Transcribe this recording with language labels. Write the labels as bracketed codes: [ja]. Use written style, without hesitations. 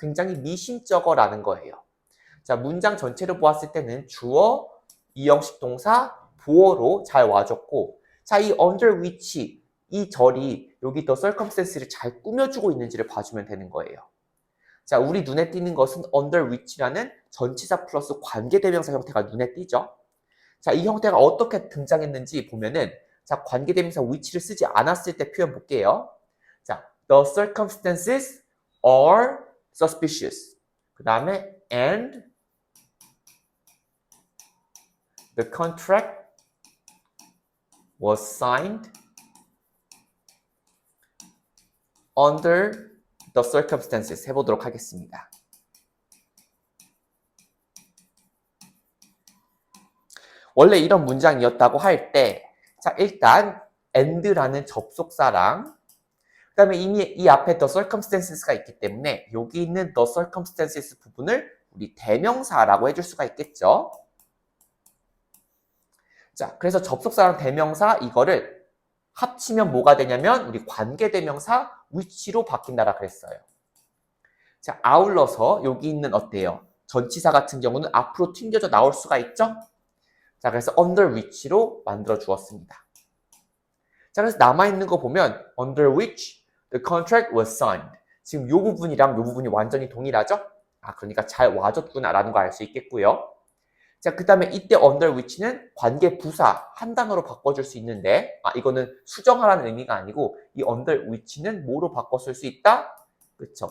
[ko] 굉장히 미심쩍어라는 거예요. 자, 문장 전체로 보았을 때는 주어, 이형식 동사, 보어로 잘 와줬고 자, 이 under which, 이 절이 여기 더 circumstance를 잘 꾸며주고 있는지를 봐주면 되는 거예요. 자, 우리 눈에 띄는 것은 under which라는 전치사 플러스 관계대명사 형태가 눈에 띄죠. 자, 이 형태가 어떻게 등장했는지 보면은 자, 관계대명사 which를 쓰지 않았을 때 표현 볼게요. [en] 자, the circumstances are suspicious. [ko] 그 다음에 [en] and the contract was signed under the circumstances [ko] 해보도록 하겠습니다. 원래 이런 문장이었다고 할 때, 자, 일단 and라는 접속사랑 그 다음에 이미 이 앞에 the circumstances가 있기 때문에 여기 있는 the circumstances 부분을 우리 대명사라고 해줄 수가 있겠죠. 자, 그래서 접속사랑 대명사 이거를 합치면 뭐가 되냐면 우리 관계대명사 which로 바뀐다라 그랬어요. 자, 아울러서 여기 있는 어때요? 전치사 같은 경우는 앞으로 튕겨져 나올 수가 있죠? 자, 그래서 under which로 만들어 주었습니다. 자, 그래서 남아있는 거 보면 [en] under which the contract was signed. [ko] 지금 요 부분이랑 요 부분이 완전히 동일하죠? 그러니까 잘 와줬구나라는 거 알 수 있겠고요. 자, 그 다음에 이때 under which는 관계 부사 한 단어로 바꿔줄 수 있는데 이거는 수정하라는 의미가 아니고 이 under which는 뭐로 바꿔 쓸 수 있다? 그쵸.